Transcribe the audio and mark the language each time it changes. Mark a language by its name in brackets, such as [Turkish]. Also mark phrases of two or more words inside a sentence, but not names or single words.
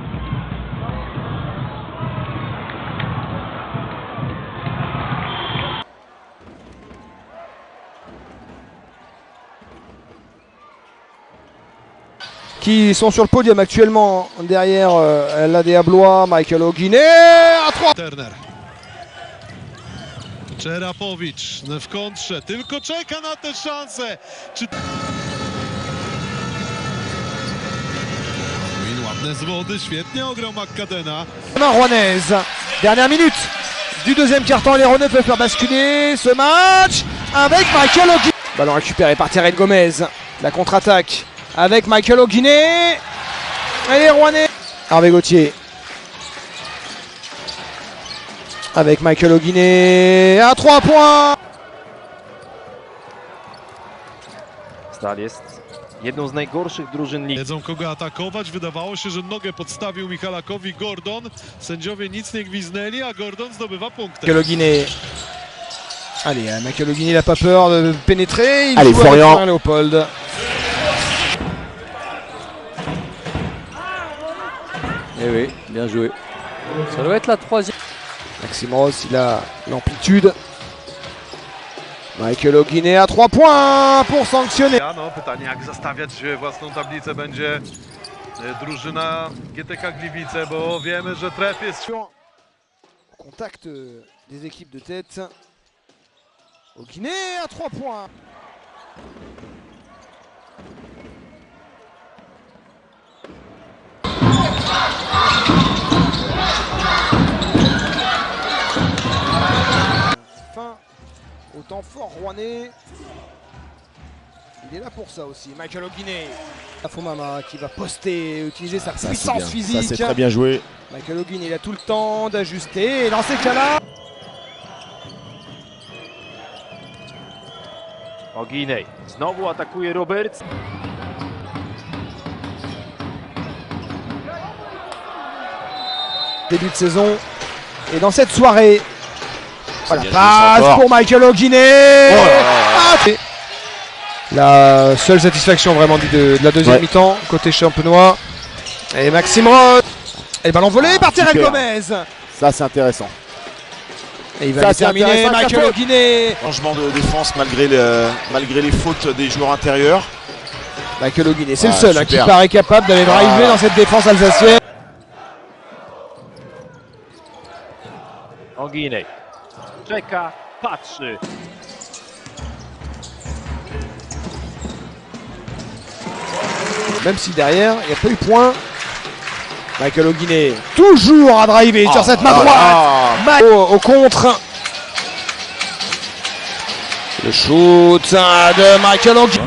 [French] Qui sont sur le podium actuellement derrière l'ADA Blois, Michael Auguinet à 3. Turner. [Polish] Czerapowicz w kontrze, tylko czeka na tę szansę. Czy... Win ładne z wody, świetnie ograł McCadena. [French] Rouennaise, dernière minute du deuxième quart-temps, les Rouennais peuvent faire basculer ce match avec Michael Auguinet. Ballon récupéré par Terrell Gomez, la contre-attaque avec Michael Auguinet et les Rouennais. Hervé Gauthier avec Michael Auguinet à 3 points. [Polish] Stal jest jedną z najgorszych drużyn ligi. Wiedzą kogo atakować, wydawało się, że nogę podstawił Michalakowi Gordon. Sędziowie nic nie gwiznęli, a Gordon zdobywa punkty. [French] Michael Auguinet. Allez, Michael Auguinet n'a pas peur de pénétrer. Il Allez, joue avec Florian. Florian Léopold. Eh oui, bien joué. Ça doit être la troisième. Maxime Ross, il a l'amplitude. Michael Auguinet à 3 points pour sanctionner. [Polish] No, pytanie jak zastawiać własną tablicę będzie drużyna GTK Gliwice, bo wiemy, że tref jest... [French] Contact des équipes de tête. Auguinet à 3 points. Fin au temps fort rouennais. Il est là pour ça aussi. Michael Auguinet. Fomama qui va poster, utiliser sa puissance physique. Ça c'est très bien joué. Michael Auguinet, il a tout le temps d'ajuster. Et dans ces cas-là, [Polish] Auguinet znowu atakuje Roberts. [French] début de saison. Et dans cette soirée, voilà, bien passe joué, pour Michael Auguinet. Oh là là. Ah, la seule satisfaction vraiment de la deuxième Ouais. mi-temps, côté champenois. Et Maxime Ross. Et ballon volé par Terrell super. Gomez. Ça c'est intéressant. Et il va Ça, les c'est terminer, intéressant, Michael Chapeau. Auguinet. Changement de défense malgré les fautes des joueurs intérieurs. Michael Auguinet, c'est Ah, le seul hein, qui super. paraît capable d'aller driver dans cette défense alsacienne. [Polish] Auguinet czeka, patrzy. [French] Même si derrière, il n'y a pas eu point. Michael Auguinet, toujours à driver sur cette main droite. Au contre. Le shoot de Michael Auguinet.